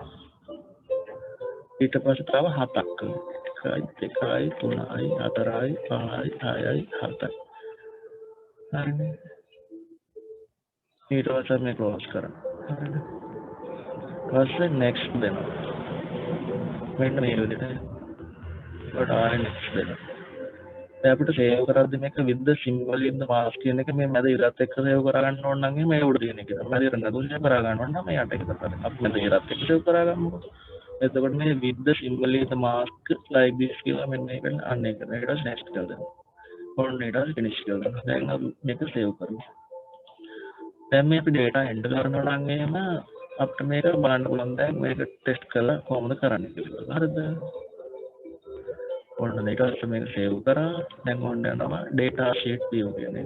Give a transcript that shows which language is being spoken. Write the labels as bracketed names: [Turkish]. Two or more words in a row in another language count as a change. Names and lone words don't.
[Sinhala] ඊට පස්සේ තව 7ක් 1 3යි 4යි 5යි 6යි 7යි. හරිනේ. ඊට පස්සේ මේ ක්ලෝස් කරනවා. හරිනේ. ඊපස්සේ next දෙනවා. මෙන්න මේ විදිහට. ඊට ආයෙ next දෙනවා. දැන් අපිට save කරද්දී මේක [English] with the symbol in the mask [Sinhala] කියන එක මේ මැද ඉරත් එක්ක save කරගන්න ඕන නම් මේ උඩ තියෙන එක. මැද ඉර නදුල් save කරගන්න ඕන නම් මේ යට එක කරලා. අපි මැද ඉරත් එක්ක save කරගන්නකො. එතකොට මේ [English] with the symbol in the mask like this [Sinhala] කියලා මෙන්න මේක අන්න එක. ඊට next කියලා දෙනවා. ඔන්න ඊට finish කියලා දෙනවා. දැන් අපි මේක save කරමු. දැන් මේ අපි [English] data enter [Sinhala] කරනවා නම් එහෙම අපිට මේක බලන්න පුළුවන් දැන් මේක test කරලා කොහොමද කරන්නේ කියලා. හරිද? ඔන්න මේක මේක save කරා. දැන් ඔන්න යනවා [English] data sheet view [Sinhala] කියන එක.